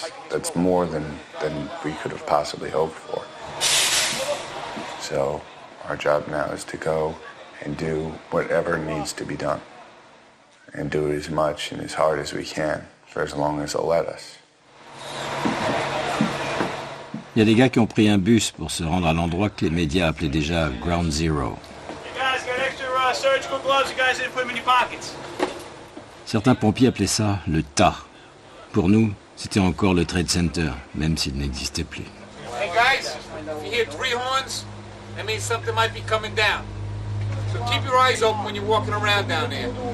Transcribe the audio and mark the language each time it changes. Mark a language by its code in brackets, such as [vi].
[en] That's more than we could have possibly hoped for. So our job now is to go and do whatever needs to be done. And do it as much and as hard as we can for as long as they'll let us. [fr] Il y a des gars qui ont pris un bus pour se rendre à l'endroit que les médias appelaient déjà Ground Zero. [en] You guys got extra surgical gloves, you guys didn't put them in your pockets. [fr] Certains pompiers appelaient ça le tas. Pour nous, c'était encore le Trade Center, même s'il n'existait plus. [en] Hey guys, if you hear 3 horns, that means something might be coming down. So keep your eyes open when you're walking around down there.